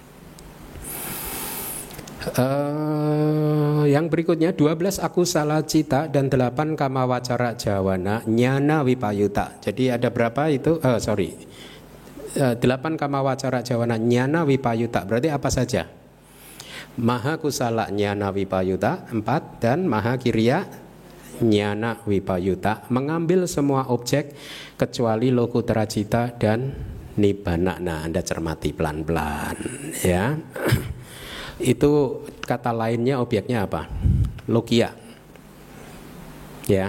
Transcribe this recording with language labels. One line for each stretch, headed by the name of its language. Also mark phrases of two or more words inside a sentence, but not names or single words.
Indonesian: Yang berikutnya 12
Pali: akusala cita
Indonesian: dan 8
Pali: kama wacara jawana nyana wipayuta.
Indonesian: Jadi ada berapa itu?
Pali: 8 kama wacara jawana nyana wipayuta.
Indonesian: Berarti apa saja?
Pali: Maha kusala nyana wipayuta 4 dan maha kiriya nyana wipayuta,
Indonesian: mengambil semua objek kecuali
Pali: lokutera cita dan nibbana.
Indonesian: Nah, Anda cermati pelan-pelan ya. Itu kata lainnya objeknya apa? Lokia. Ya.